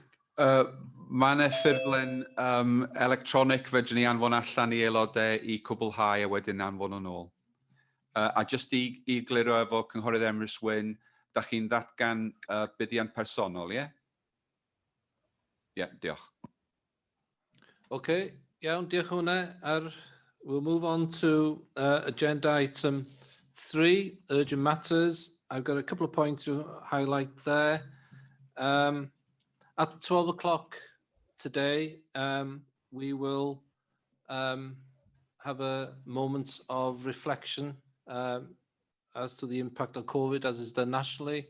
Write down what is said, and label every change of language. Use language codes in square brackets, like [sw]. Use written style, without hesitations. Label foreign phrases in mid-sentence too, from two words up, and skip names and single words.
[cy] Mae'n ffurflen electronic fedrwn ni anfon allan i aelodau i cwblhau a wedyn anfon yn ôl. A jyst i gliro efo cynghorydd Emrys Wyn, da chi'n ddatgan buddiant personol, ie? Ie, diolch. Oce, iawn, diolch hwnna. [en] We'll move on to agenda item 3, urgent matters. I've got a couple of points to highlight there. At 12 o'clock today, we will have a moment of reflection as to the impact of COVID as is done nationally.